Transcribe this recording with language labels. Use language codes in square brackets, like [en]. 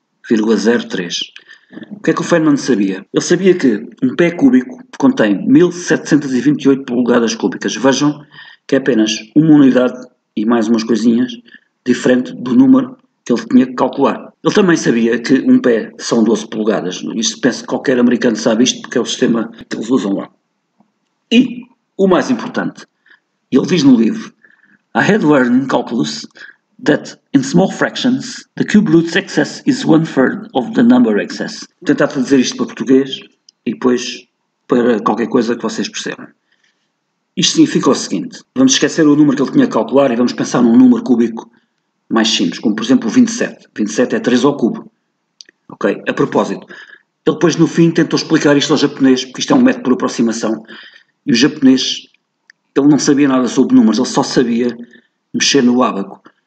[pt] 1729,03. O que é que o Feynman sabia? Ele sabia que um pé cúbico contém 1728 polegadas cúbicas. Vejam que é apenas uma unidade e mais umas coisinhas diferente do número que ele tinha que calcular. Ele também sabia que um pé são 12 polegadas. Isto penso que qualquer americano sabe isto porque é o sistema que eles usam lá. E o mais importante, ele diz no livro, [en] I had learned in calculus that in small fractions the cube root's excess is 1/3 of the number excess. [pt] Vou tentar traduzir isto para português e depois para qualquer coisa que vocês percebam. Isto significa o seguinte, vamos esquecer o número que ele tinha que calcular e vamos pensar num número cúbico mais simples, como por exemplo o 27. 27 é 3 ao cubo. Ok? A propósito, ele depois no fim tentou explicar isto ao japonês, porque isto é um método por aproximação, e o japonês, ele não sabia nada sobre números, ele só sabia mexer no ábaco.